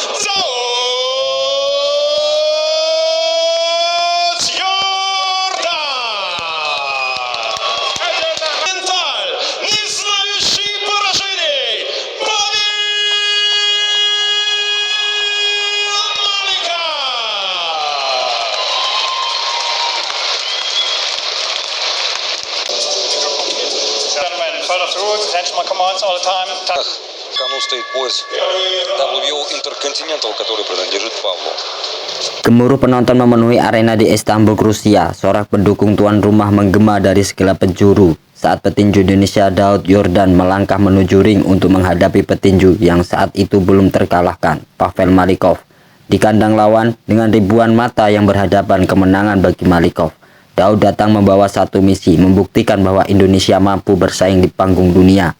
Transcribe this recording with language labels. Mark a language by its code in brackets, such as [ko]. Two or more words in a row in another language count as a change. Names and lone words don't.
[ru] Менталь, не знающий поражений, Малика. В кону стоит пояс WBO Intercontinental, который принадлежит Павлу. [id] Gemuruh penonton memenuhi arena di Istanbul, Rusia. Sorak pendukung tuan rumah menggema dari segala penjuru saat petinju Indonesia Daud Yordan melangkah menuju ring untuk menghadapi petinju yang saat itu belum terkalahkan, Pavel Malikov. Di kandang lawan, dengan ribuan mata yang berhadapan kemenangan bagi Malikov, Daud datang membawa satu misi, membuktikan bahwa Indonesia mampu bersaing di panggung dunia.